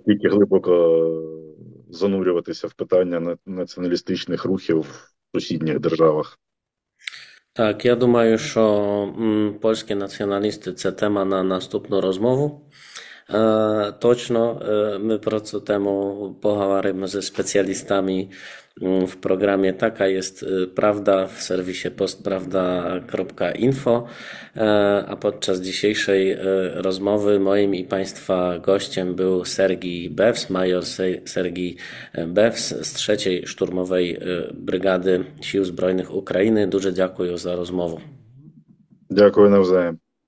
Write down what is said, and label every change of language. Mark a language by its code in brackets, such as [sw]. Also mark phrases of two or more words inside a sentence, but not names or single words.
[uk] настільки глибоко занурюватися в питання націоналістичних рухів в сусідніх державах. так, я думаю, що польські націоналісти це тема на наступну розмову. [pl] Точно, my [uk] про цю [pl] temu poговорimy ze specjalistami w programie Taka jest Prawda w serwisie postprawda.info, a podczas dzisiejszej rozmowy moim i Państwa gościem był Sergij Bews, major Sergij Bews z trzeciej Szturmowej Brygady Sił Zbrojnych Ukrainy. [uk] Дуже дякую за розмову. Дякую навзаєм.